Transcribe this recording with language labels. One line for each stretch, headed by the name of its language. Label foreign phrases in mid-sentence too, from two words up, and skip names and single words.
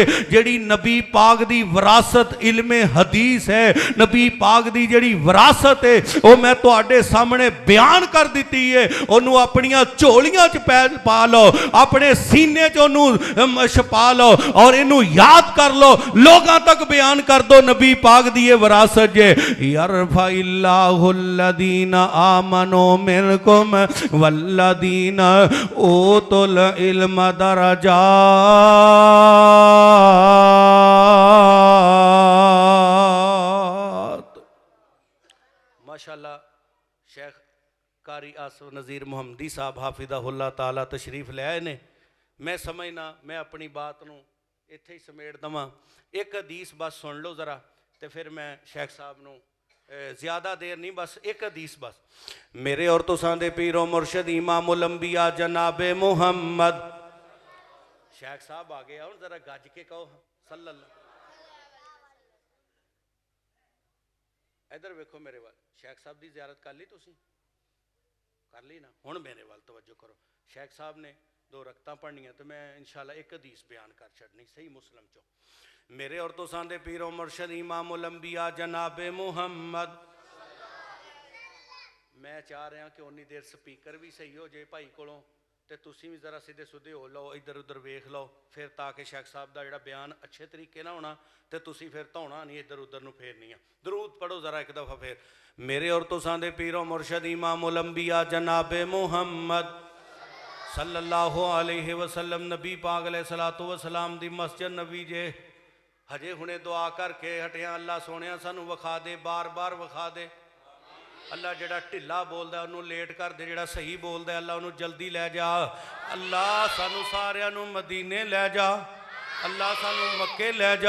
Punjabi: ਜਿਹੜੀ ਨਬੀ ਪਾਕ ਦੀ ਵਿਰਾਸਤ ਇਲਮੇ ਹਦੀਸ ਹੈ, ਨਬੀ ਪਾਕ ਦੀ ਜਿਹੜੀ ਵਿਰਾਸਤ ਹੈ ਵੋ ਮੈਂ ਤੁਹਾਡੇ ਸਾਹਮਣੇ ਬਿਆਨ ਕਰ ਦੀ ਹੈ। ਓਨੂੰ ਅਪਣੀਆਂ ਝੋਲੀਆਂ ਚ ਪਾ ਲੋ, ਅਪਣੇ ਸੀਨੇ ਚ ਓਨੂੰ ਛੁਪਾ ਲੋ ਔਰ ਇਨੂੰ ਯਾਦ ਕਰ ਲੋ, ਲੋਕਾਂ ਤਕ ਬਿਆਨ ਕਰ ਦੋ ਨਬੀ ਪਾਕ ਦੀ ਯੇ ਵਿਰਾਸਤ ਜੇ।
Arabic: يرفع الله الذين آمنوا منكم والذين أوتوا العلم درجات.
Punjabi: ਮਾਸ਼ਾਅੱਲ੍ਹਾ ਸ਼ੇਖ ਕਾਰੀ ਆਸਫ਼ ਨਜ਼ੀਰ ਮੁਹੰਮਦੀ ਸਾਹਿਬ
Arabic: حفظه الله تعالى
Punjabi: ਤਸ਼ਰੀਫ਼ ਲੈ ਆਏ ਨੇ। ਮੈਂ ਸਮਝਨਾ ਮੈਂ ਅਪਣੀ ਬਾਤ ਨੂੰ ਇੱਥੇ ਹੀ ਸਮੇਟ ਦਵਾਂ। ਏਕ ਹਦੀਸ ਬਸ ਸੁਣ ਲੋ ਜ਼ਰਾ, ਤੋ ਫਿਰ ਮੈਂ ਸ਼ੇਖ ਸਾਹਿਬ ਨੂੰ ਜ਼ਿਆਦਾ ਦੇਰ ਨਹੀਂ, ਬਸ ਏਕ ਹਦੀਸ ਬਸ। ਮੇਰੇ ਔਰ ਤੁਸਾਂ ਦੇ ਪੀਰੋ ਮੁਰਸ਼ਦ ਇਮਾਮੁਲ ਅੰਬੀਆ ਜਨਾਬੇ ਮੁਹੰਮਦ, ਸ਼ੇਖ ਸਾਹਿਬ ਆ ਗਿਆ, ਜ਼ਰਾ ਗੱਜ ਕੇ ਕਹੋ ਸੱਲੱਲਾਹੁ। ਇਧਰ ਵੇਖੋ ਮੇਰੇ ਵੱਲ, ਸ਼ੇਖ ਸਾਹਿਬ ਕੀ ਜ਼ਿਆਰਤ ਕਰ ਲੀ ਤੁਸੀ? ਕਰ ਲੀ ਨਾ? ਹੁਣ ਮੇਰੇ ਵੱਲ ਤਵੱਜੋ ਕਰੋ। ਸ਼ੇਖ ਸਾਹਿਬ ਨੇ ਦੋ ਰਕਅਤਾਂ ਪੜ੍ਹਨੀਆਂ, ਤੋ ਮੈਂ ਇੰਸ਼ਾਅੱਲ੍ਹਾ ਏਕ ਹਦੀਸ ਬਿਆਨ ਕਰ ਛੱਡਣੀ ਸਹੀ ਮੁਸਲਿਮ ਚੋਂ। ਮੇਰੇ ਔਰ ਤੁਸਾਂ ਦੇ ਪੀਰੋ ਮੁਰਸ਼ਦ ਇਮਾਮੁਲ ਅੰਬੀਆ ਜਨਾਬੇ ਮੁਹੰਮਦ। ਮੈਂ ਚਾਹ ਰਿਹਾ ਕਿ ਉੱਨੀ ਦੇਰ ਸਪੀਕਰ ਭੀ ਸਹੀ ਹੋ ਜਾਏ ਭਾਈ ਕੋਲੋਂ, ਤੋ ਤੁਸੀ ਭੀ ਜ਼ਰਾ ਸਿੱਧੇ ਸੁੱਧੇ ਹੋ ਲੋ, ਇਧਰ ਉਧਰ ਵੇਖ ਲੋ, ਫਿਰ ਤਾਕਿ ਸ਼ੇਖ ਸਾਹਿਬ ਕਾ ਜੋੜਾ ਬਿਆਨ ਅੱਛੇ ਤਰੀਕੇ ਨਾ ਹੋਣਾ, ਤੋ ਤੁਸੀ ਫਿਰ ਧੌਣਾ ਨਹੀਂ ਇਧਰ ਉਧਰ ਨੂੰ ਫੇਰਨੀ। ਦਰੂਦ ਪੜ੍ਹੋ ਜ਼ਰਾ ਏਕ ਦਫ਼ਾ ਫਿਰ। ਮੇਰੇ ਔਰ ਤੁਸਾਂ ਦੇ ਪੀਰੋ ਮੁਰਸ਼ਦ ਇਮਾਮੁਲ ਅੰਬੀਆ ਜਨਾਬੇ ਮੁਹੰਮਦ
Arabic: صلى الله عليه وسلم
Punjabi: ਨਬੀ ਪਾਕ
Arabic: عليه الصلاة والسلام
Punjabi: ਦੀ ਮਸਜਿਦ ਨਬੀ ਜੇ ਹਜੇ ਹੁਣੇ ਦੁਆ ਕਰਕੇ ਹਟਿਆ। ਅੱਲ੍ਹਾ ਸੋਹਣਿਆ ਸਾਨੂੰ ਵਿਖਾ ਦੇ, ਬਾਰ ਬਾਰ ਵਿਖਾ ਦੇ। ਅੱਲ੍ਹਾ ਜਿਹੜਾ ਢਿੱਲਾ ਬੋਲਦਾ ਉਨ੍ਹੋਂ ਨੇ ਲੇਟ ਕਰ ਦੇ, ਜਿਹੜਾ ਸਹੀ ਬੋਲਦਾ ਅੱਲ੍ਹਾ ਉਨ੍ਹੋਂ ਨੇ ਜਲਦੀ ਲੈ ਜਾ। ਅੱਲ੍ਹਾ ਸਾਨੂੰ ਸਾਰਿਆਂ ਨੂੰ ਮਦੀਨੇ ਲੈ ਜਾ, ਅੱਲ੍ਹਾ ਸਾਨੂੰ ਮੱਕੇ ਲੈ ਜਾ।